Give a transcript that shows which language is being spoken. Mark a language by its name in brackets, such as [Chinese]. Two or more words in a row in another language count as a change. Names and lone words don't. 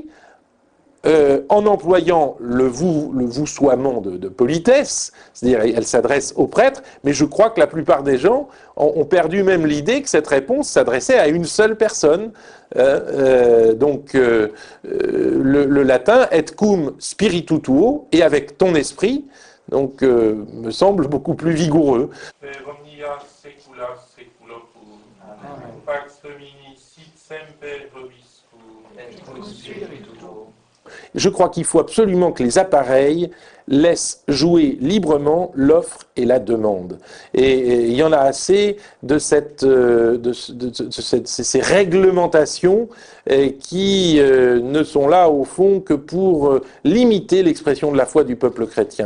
[French] En employant le voussoiement de politesse, c'est-à-dire elle s'adresse au prêtre, mais je crois que la plupart des gens ont perdu même l'idée que cette réponse s'adressait à une seule personne. Donc le latin [Latin] et cum spiritu tuo, [French] et avec ton esprit, donc me semble beaucoup plus vigoureux. [Latin] Omnia secula seculorum. Pax Domini sit semper vobiscum. Et cum spiritu tuo. [French] Je crois qu'il faut absolument que les appareils laissent jouer librement l'offre et la demande. Et il y en a assez de ces réglementations qui ne sont là au fond que pour limiter l'expression de la foi du peuple chrétien.